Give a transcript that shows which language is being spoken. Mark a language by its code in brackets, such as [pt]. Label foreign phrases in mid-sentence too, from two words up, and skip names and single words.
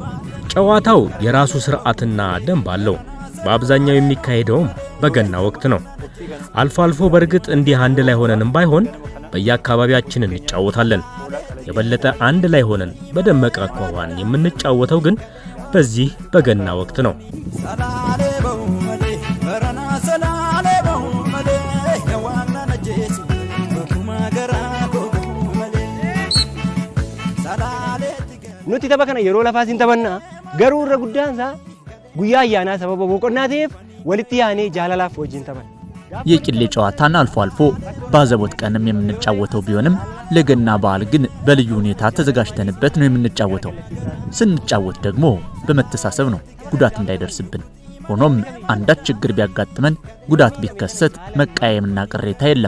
[am] ጨዋታው የራሱ ስርዓትና ደንብ አለው በአብዛኛው የሚካሄደው በገና ወቅት ነው አልፎ አልፎ በርግጥ እንዲህ አንድ ላይ ሆነንም ባይሆን በየአካባቢያችን እንጫወታለን የበለጠ አንድ ላይ ሆነን በደመቀ አኳኋን የምንጫወተው ግን በዚህ በገና ወቅት ነው [om] nuti tapha kana yeroo lafaasin taphanna garuu irra guddaan isaa guyyaa ayyaanaa sababa boqonnaateef walitti yaanee jaalalaaf wajjin taphanna [am] የቂሌ ጨዋታን አልፎ አልፎ ባዘቦት ቀንም የምንጫወተው ቢሆንም ለገና በዓል ግን በልዩ ሁኔታ ተዘጋጅተንበት ነው የምንጫወተው ስንጫወት ደግሞ በመተሳሰብ ነው ጉዳት እንዳይደርስብን ሆኖም አንዳች ችግር ቢያጋጥመን ጉዳት ቢከሰት መቃየምና ቅሬታ የለም